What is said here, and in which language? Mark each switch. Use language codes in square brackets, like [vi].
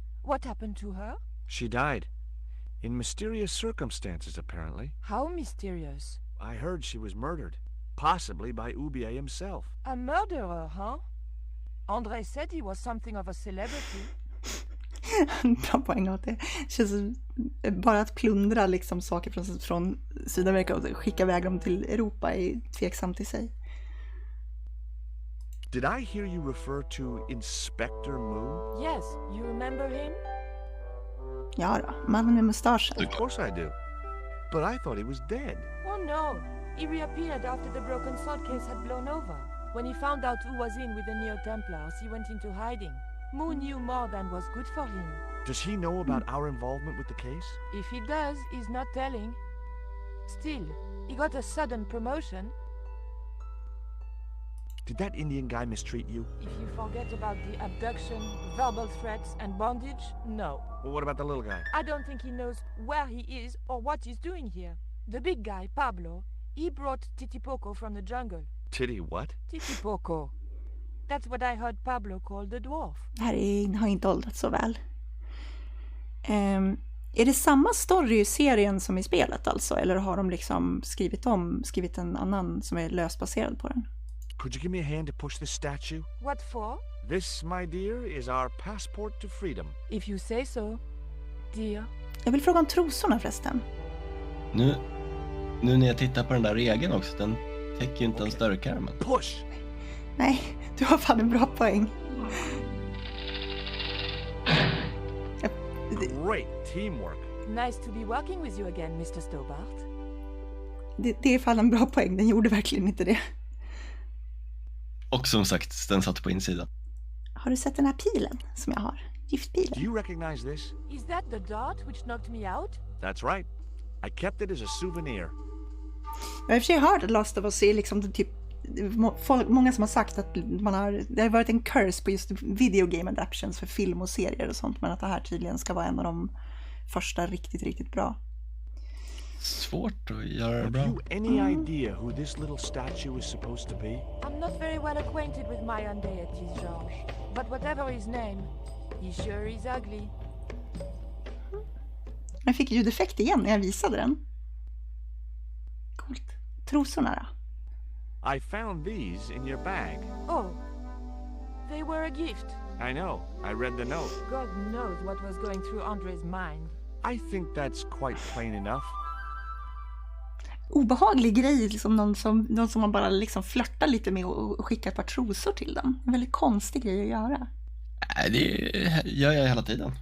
[en] What happened to her? She died. In mysterious circumstances, apparently. How mysterious? I heard she was murdered. Possibly by Ubier himself. A murderer, huh? André said he was something of a celebrity. [sv] Bra poäng åt det. Känns bara att plundra liksom saker från Sydamerika och skicka iväg dem till Europa är tveksamt i sig. [en] Did I hear you refer to Inspector Moon? Yes, you remember him? [sv] Ja då, mannen med mustaschen. [en] Of course I do. But I thought he was dead. Oh no, he reappeared after the broken sword case had blown over. When he found out who was in with the Neo-Templars, he went into hiding. Moon knew more than was good for him. Does he know about our involvement with the case? If he does, he's not telling. Still, he got a sudden promotion. Did that Indian guy mistreat you? If you forget about the abduction, verbal threats, and bondage, no. Well, what about the little guy? I don't think he knows where he is or what he's doing here. The big guy, Pablo, he brought Titipoco from the jungle. Titty what? Titipoco. That's what I heard Pablo call the dwarf. [sv] Det här har inte åldrats så väl. Är det samma story i serien som i spelet alltså? Eller har de liksom skrivit en annan som är lösbaserad på den? [en] Could you give me a hand to push this statue? What for? This, my dear, is our passport to freedom. If you say so, dear. [sv] Jag vill fråga om trosorna förresten. Nu när jag tittar på den där regeln också, den täcker ju inte ens dörrkarmen. [en] Push! [sv] Nej, du har fan en bra poäng. [en] Great teamwork. Nice to be working with you again, Mr. Stobart. [sv] Det är fan en bra poäng, den gjorde verkligen inte det. Och som sagt, den satt på insidan. Har du sett den här pilen som jag har? Giftpilen. [en] Do you recognize this? Is that the dart which knocked me out? That's right. I kept it as a souvenir. [sv] Jag har i och för sig hört att Last of Us är liksom typ många som har sagt att det har varit en curse på just [en] video game adaptions [sv] för film och serier och sånt, men att det här tydligen ska vara en av de första riktigt bra. Svårt att göra det bra. [en] Have you any idea who this little statue is supposed to be? I'm not very well acquainted with my own deities, George. But whatever his name, he sure is ugly. [sv] Jag fick ljudeffekt igen när jag visade den. Coolt. Trosorna då? [en] I found these in your bag. Oh, they were a gift. I know. I read the note. God knows what was going through Andre's mind. I think that's quite plain enough. [sv] Obehaglig grej, liksom någon som man bara liksom flörtar lite med och skickar ett par trosor till dem. En väldigt konstig grej att göra. Nej, det gör jag hela tiden.